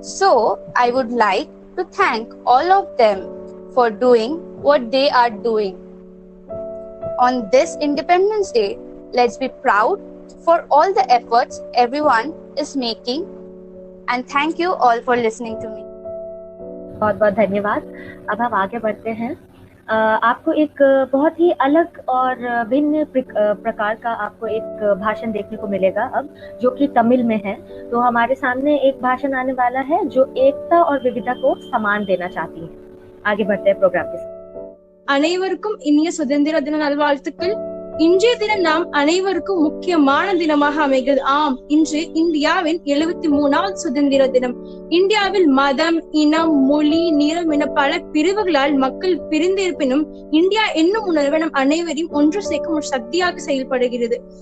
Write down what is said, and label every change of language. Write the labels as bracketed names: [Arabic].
[English] So, I would like to thank all of them for doing what they are doing. On this Independence Day, let's be proud for all the efforts everyone is making, and thank you all for listening to me. [Hindi] बहुत बहुत धन्यवाद। अब हम आगे बढ़ते हैं। आपको एक बहुत ही अलग और भिन्न प्रकार का आपको एक भाषण देखने को मिलेगा अब, जो कि तमिल में है। तो हमारे सामने एक भाषण आने वाला है जो एकता और विविधता को सम्मान देना चाहती है। आगे बढ़ते हैं प्रोग्राम के साथ। [Tamil] அனைவருக்கும் இனிய சுதந்திர தின நல்வாழ்த்துக்கள். இன்றைய தினம் நாம் அனைவருக்கும் முக்கியமான தினமாக அமைகிறது. ஆம், இன்று இந்தியாவின் 73வது சுதந்திர தினம். இந்தியாவில் மதம், இனம், மொழி, நிறம் என பல பிரிவுகளால் மக்கள் பிரிந்திருப்பினும் இந்தியா என்னும் உணர்வு நம் அனைவரையும் ஒன்று சேர்க்கும் ஒரு சக்தியாக செயல்படுகிறது.